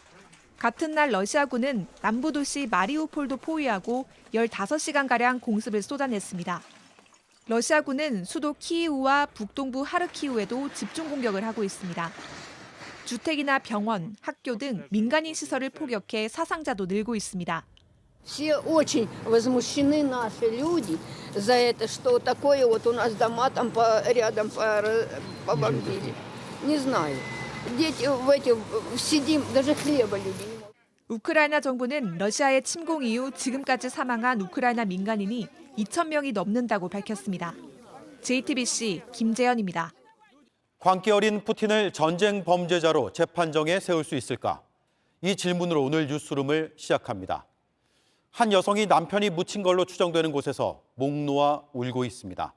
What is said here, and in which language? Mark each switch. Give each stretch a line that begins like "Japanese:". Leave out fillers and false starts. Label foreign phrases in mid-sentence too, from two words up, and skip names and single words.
Korean: 같은 날 러시아군은 남부 도시 마리우폴도 포위하고 15시간가량 공습을 쏟아냈습니다. 러시아군은 수도 키이우와 북동부 하르키우에도 집중 공격을 하고 있습니다. 주택이나 병원, 학교 등 민간인 시설을 포격해 사상자도 늘고 있습니다.
Russian: Все очень возмущены наши люди за это, что такое вот у нас дома там рядом побомбили. Не знаю. Дети в этих сидим, даже хлеба люди не могут.
Korean: 우크라이나 정부는 러시아의 침공 이후 지금까지 사망한 우크라이나 민간인이 2,000명이 넘는다고 밝혔습니다. JTBC 김재현입니다. 광기 어린 푸틴을 전쟁 범죄자로 재판정에 세울 수 있을까? 이 질문으로 오늘 뉴스룸을 시작합니다. 한 여성이 남편이 묻힌 걸로 추정되는 곳에서 목 놓아 울고 있습니다.